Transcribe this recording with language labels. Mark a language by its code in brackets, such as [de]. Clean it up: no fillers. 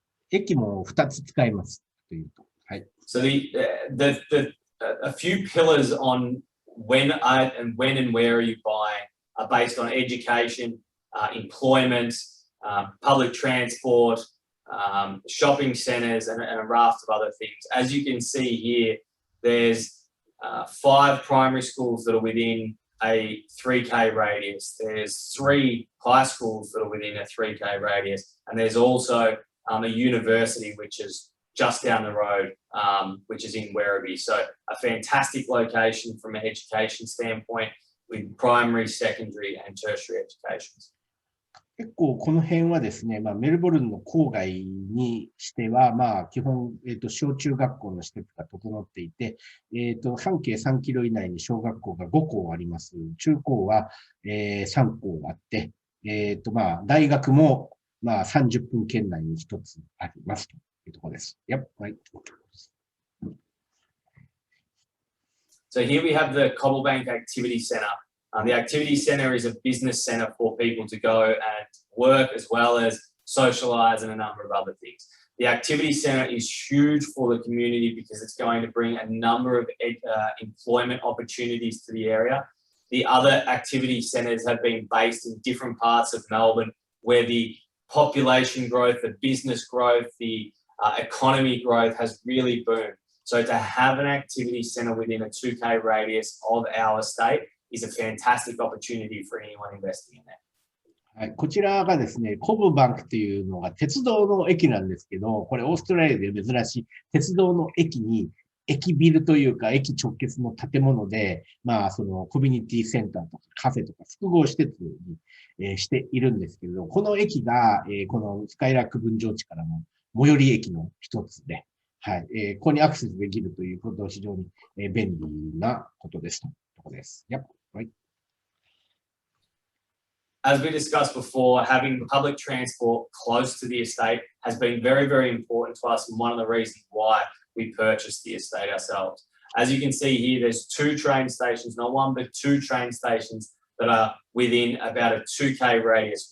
[ja] 駅も2つ使えますというと。はい。 [en] So a few pillars on when and where are you buying are based on education, employment, public transport, shopping centres, and a raft of other things. As you can see here, there's 5 primary schools that are within a 3K radius. There's 3 high schools that are within a 3K radius, and there's also a university which is just down the road, which is in Werribee. So a fantastic location from an education standpoint with primary, secondary and tertiary educations. [ja] 結構この辺はですね、メルボルンの郊外にしては、基本、小中学校の施設が整っていて、半径3キロ以内に小学校が5校あります。中高は、3校あって、大学も、30分圏内に1つありますというところです。 Yep, right. [en] So here we have the Cobblebank Activity Centre. The Activity Centre is a business centre for people to go and work as well as socialise and a number of other things. The Activity Centre is huge for the community because it's going to bring a number of employment opportunities to the area. The other activity centres have been based in different parts of Melbourne where the population growth, the business growth, the economy growth has really boomed. So to have an activity centre within a 2K radius of our estate is a fantastic opportunity for anyone investing in that. [ja] はい、こちらがですね、コブバンクっていうのが鉄道の駅なんですけど、これオーストラリアで珍しい鉄道の駅に駅ビルというか駅直結の建物で、まあそのコミュニティセンターとかカフェとか複合施設に、しているんですけれど、この駅が、このスカイラック分譲地からの最寄り駅の一つで、はい、ここにアクセスできるということは非常に、便利なことですというところです。 Yep. Right. [en] As we discussed before, having public transport close to the estate has been very, very important to us and one of the reasons why we purchased the estate ourselves. As you can see here, there's 2 train stations, not 1, but 2 train stations that are within about a 2K radius.